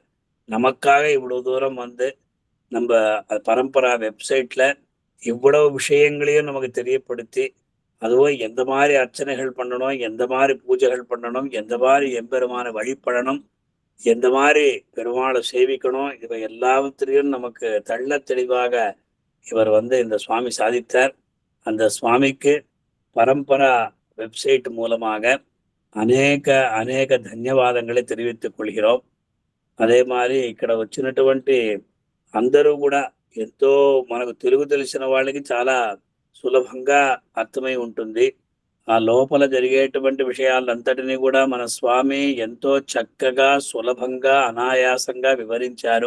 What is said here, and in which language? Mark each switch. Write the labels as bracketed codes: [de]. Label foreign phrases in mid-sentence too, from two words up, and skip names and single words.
[ta] நமக்காக இவ்வளவு தூரம் வந்து நம்ம பரம்பரா வெப்சைட்ல இவ்வளவு விஷயங்களையும் நமக்கு தெரியப்படுத்தி, அதுவும் எந்த மாதிரி அர்ச்சனைகள் பண்ணணும், எந்த மாதிரி பூஜைகள் பண்ணணும், எந்த மாதிரி எம்பெருமான வழிபடணும், எந்த மாதிரி பெருமாளை சேவிக்கணும், இவை எல்லாவற்றிலையும் நமக்கு தெள்ள தெளிவாக இவர் வந்து இந்த சுவாமி சாதித்தார். அந்த சுவாமிக்கு பரம்பரா வெப்சைட் மூலமாக அநேக தன்யவாதங்களை தெரிவித்துக் కొள்கிறோம். [te] అదే మరి ఇక్కడ వచ్చినటువంటి అందరూ కూడా ఎంతో మనకు తెలుగు తెలిసిన వాళ్ళకి చాలా సులభంగా అర్థమై ఉంటుంది. ఆ లోపల జరిగేటువంటి విషయాలంతటినీ కూడా మన స్వామి ఎంతో చక్కగా సులభంగా అనాయాసంగా వివరించారు.